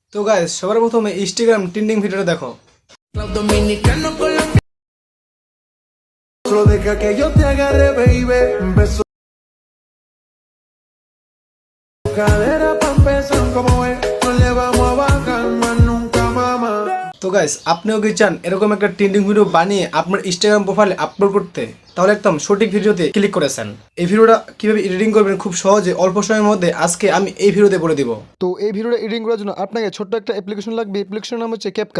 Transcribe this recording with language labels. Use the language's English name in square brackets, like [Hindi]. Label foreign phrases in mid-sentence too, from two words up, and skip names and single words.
[Bangla] তো গাইস সবার প্রথমে ইনস্টাগ্রাম [English] trending videoটা [Bangla] দেখো। [Spanish] Dominicano colombiano. Solo deja que yo te agarre, baby. Un beso. Cadera pa' empezar como es. No le vamos a bajar más nunca, mamá. [Bangla] তো গাইস আপনিও কি চান এরকম একটা [English] trending video [Bangla] বানিয়ে আপনার ইনস্টাগ্রাম প্রোফাইলে আপলোড করতে? তাহলে একদম সঠিক ভিডিওতে ক্লিক করেছেন। এই ভিডিওটা কিভাবে এডিটিং করবেন খুব সহজে অল্প সময়ের মধ্যে আজকে আমি এই ভিডিওতে বলে দিব। তো এই ভিডিওটা এডিটিং করার জন্য আপনাকে ছোট্ট একটা অ্যাপ্লিকেশন লাগবে। অ্যাপ্লিকেশনের নাম হচ্ছে ক্যাপকাট।